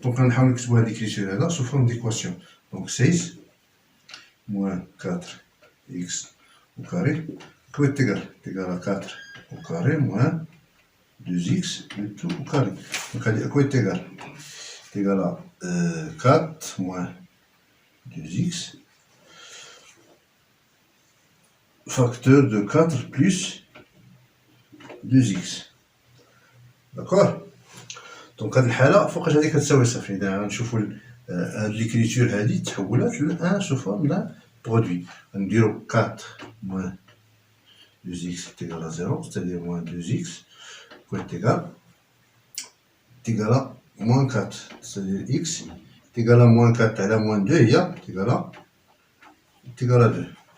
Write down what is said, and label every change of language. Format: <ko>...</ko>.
<fr>Donc on va l'écriture là sous forme d'équation. Donc 16 moins 4x au carré, quoi est égal à 4 au carré moins 2x le tout au carré. Donc à quoi est égal? C'est égal à 4 moins 2x facteur de 4 plus 2x. D'accord.</fr> <ar>Donc هاد الحالة فوقاش هادي كتساوي صفر. إذا غنشوفو هاد ليكريتور هادي تحولات ل 1</ar> <fr>sous forme d'un produit.</fr> <ar>غنديرو</ar> <fr>4 moins 2x est égal à 0, c'est-à-dire moins 2x est égal à moins 4, c'est-à-dire x est égal à moins 4</fr> <ar>على</ar> <fr>moins 2</fr> <ar>هي</ar> <fr>est égal à 2.</fr>